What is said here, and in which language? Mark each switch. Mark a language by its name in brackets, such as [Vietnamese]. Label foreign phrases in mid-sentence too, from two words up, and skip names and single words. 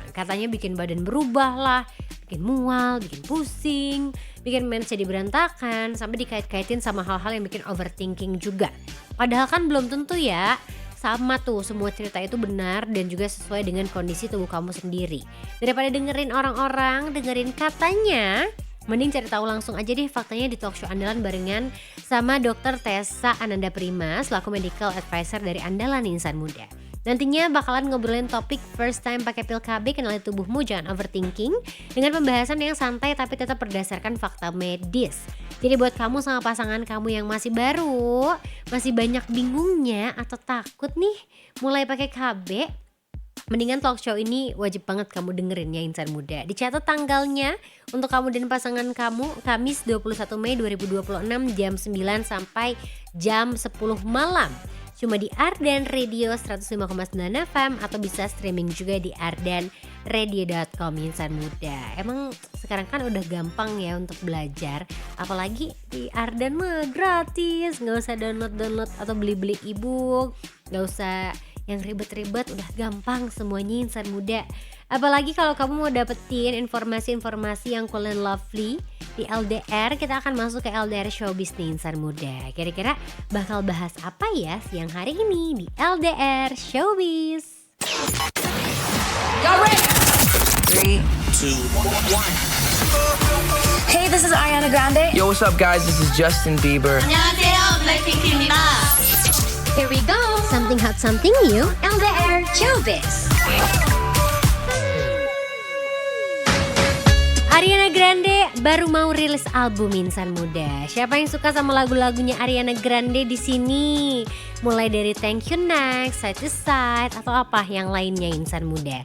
[Indonesian] Katanya bikin badan berubah lah, bikin mual, bikin pusing, bikin mens jadi berantakan, sampai dikait-kaitin sama hal-hal yang bikin overthinking juga. Padahal kan belum tentu ya sama tuh semua cerita itu benar dan juga sesuai dengan kondisi tubuh kamu sendiri. Daripada dengerin orang-orang, dengerin katanya, mending cari tahu langsung aja deh faktanya di [English] talk show [Indonesian] andalan barengan sama Dr. Tessa Ananda Prima selaku [English] medical advisor [Indonesian] dari Andalan Insan Muda. Nantinya bakalan ngobrolin topik [English] first time [Indonesian] pakai pil KB, kenali tubuhmu jangan overthinking, dengan pembahasan yang santai tapi tetap berdasarkan fakta medis. Jadi buat kamu sama pasangan kamu yang masih baru, masih banyak bingungnya atau takut nih mulai pakai KB, mendingan [English] talk show [Indonesian] ini wajib banget kamu dengerin ya insan muda. Dicatat tanggalnya untuk kamu dan pasangan kamu, Kamis 21 Mei 2026 jam 9 sampai jam 10 malam. Cuma di Arden Radio 105,9 FM atau bisa streaming juga di ardenradio.com insan muda. Emang sekarang kan udah gampang ya untuk belajar, apalagi di Arden mah gratis, nggak usah download atau beli ebook, nggak usah yang ribet-ribet, udah gampang semuanya insan muda. Apalagi kalau kamu mau dapetin informasi-informasi yang [English] cool and lovely [Indonesian] di LDR, kita akan masuk ke LDR Showbiz nih insan muda. Kira-kira bakal bahas apa ya siang hari ini di LDR Showbiz? [English] Y'all ready? 3, 2, 1. Hey, this is Ariana Grande. Yo, what's up, guys? This is Justin Bieber. [Korean] 안녕하세요, 블랙핑크입니다. [English] Here we go, something hot, something new, LDR Showbiz. [Indonesian] Ariana Grande baru mau rilis album insan muda. Siapa yang suka sama lagu-lagunya Ariana Grande di sini? Mulai dari Thank You Next, Side to Side, atau apa yang lainnya insan muda.